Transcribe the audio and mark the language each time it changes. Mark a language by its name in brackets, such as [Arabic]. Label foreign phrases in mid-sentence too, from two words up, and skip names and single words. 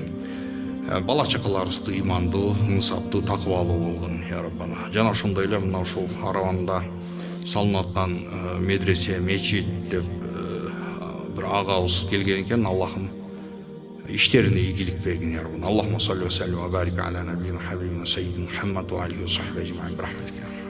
[Kyrgyz] Бала чакаларыбызды ыймандуу, ыңсаптуу, такыбалуу болгон [Arabic] يا ربنا. [Kyrgyz] Жана ошондой эле мына ушул Араванда салынып аткан медресе, мечит деп бир агабыз келген экен. Аллахым иштерине ийгилик бергин [Arabic] يا ربنا. اللهم صل وسلم وبارك على نبينا حبيبنا سيدنا محمد وعليه وصحبه أجمعين برحمتك.